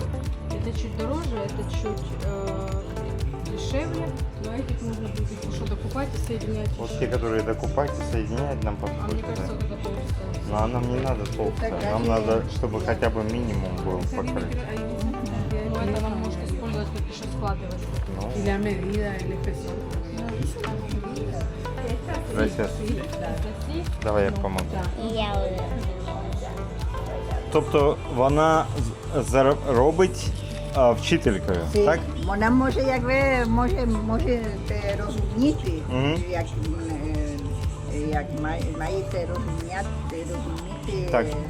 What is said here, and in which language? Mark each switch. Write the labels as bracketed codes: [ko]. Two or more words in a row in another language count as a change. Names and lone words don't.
[ru] Это чуть дороже, это чуть дешевле, но этих нужно будет что докупать и соединять Вот еще. те, которые докупать и соединять нам А мне подходят. кажется, вот это толстая. Но нам не надо толстая, нам надо, чтобы хотя бы минимум был покрыт. Ну, это вам можно использовать, как еще складывать. Ну, [es] Y la medida, el espesor. gracias. [ru] Давай я помогу. Я уже. [uk] Тобто вона робить вчителькою, так? Вона може, як ви можете розуміти, Мгм. як маєте розуміти, Так.